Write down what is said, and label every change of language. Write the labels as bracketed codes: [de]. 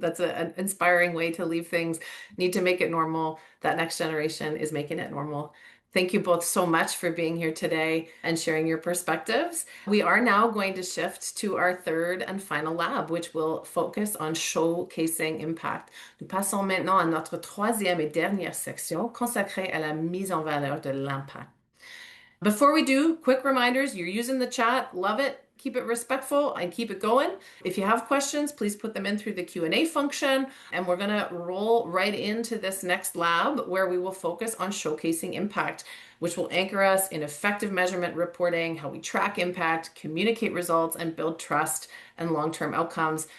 [en] That's an inspiring way to leave things. Need to make it normal. That next generation is making it normal. Thank you both so much for being here today and sharing your perspectives. We are now going to shift to our third and final lab, which will focus on showcasing impact. [fr] Nous passons maintenant à notre troisième et dernière section consacrée à la mise en valeur de l'impact. [en] Before we do, quick reminders, you're using the chat, love it. Keep it respectful and keep it going. If you have questions, please put them in through the Q&A function. And we're going to roll right into this next lab where we will focus on showcasing impact, which will anchor us in effective measurement reporting, how we track impact, communicate results, and build trust and long-term outcomes.